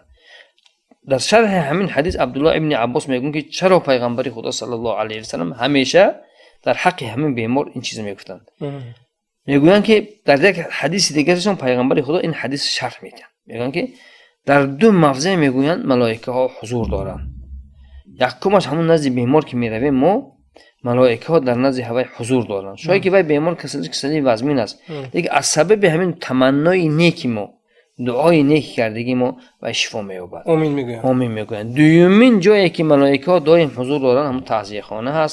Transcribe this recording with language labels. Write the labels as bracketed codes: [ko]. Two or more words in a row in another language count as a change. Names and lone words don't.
[fa] در شرح همین حدیث عبدالله ابن عباس میگن که چرا پیغمبر خدا [ar] صلی الله علیه و سلم [fa] همیشه در حق همین بیمار این چیز میگفتند. میگویند که در یک حدیث دیگرشون پیغمبر خدا این حدیث شرح میدن، میگن که در دو موضع میگویند ملائکه ها حضور دارند. [tg] якумаш ҳамун назди бемор ки меравем мо малоикаҳо дар назди ҳавай ҳузур доранд. Шояд ки вай бемор касали вазмин аст, лекин аз сабаби ҳамин таманнои неки мо, дуои неки кардагӣ мо вай шифо меёбад. Омин мегӯянд. Дуюмин ҷое ки малоикаҳо доим ҳузур доранд ҳамун таъзияхона ҳаст.